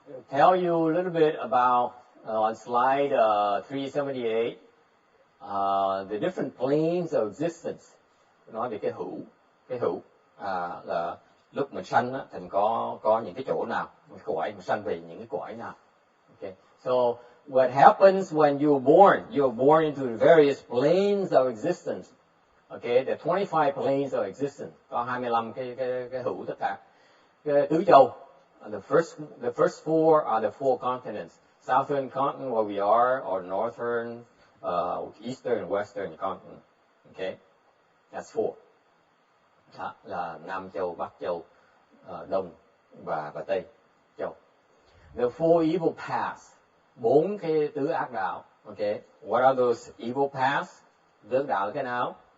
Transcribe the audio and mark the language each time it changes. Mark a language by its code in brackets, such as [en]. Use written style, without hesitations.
[en] Tell you a little bit about on slide 378 the different planes of existence. [vi] Nói về cái hữu là lúc mình sanh á, thì mình có những cái chỗ nào, cái cõi mình sanh về những cái cõi nào. [en] Okay. So what happens when you're born into the various planes of existence. Okay, there are 25 planes of existence. [vi] Có 25 cái hữu tất cả. Cái tứ châu. [en] The first four are the four continents. Southern continent where we are, or northern, eastern and western continent. Okay, that's four. [vi] Đó là Nam châu, Bắc châu, Đông và Tây châu. [en] The four evil paths. [vi] 4 cái tứ ác đạo. [en] Okay, what are those evil paths? [vi] Tứ ác đạo là cái nào?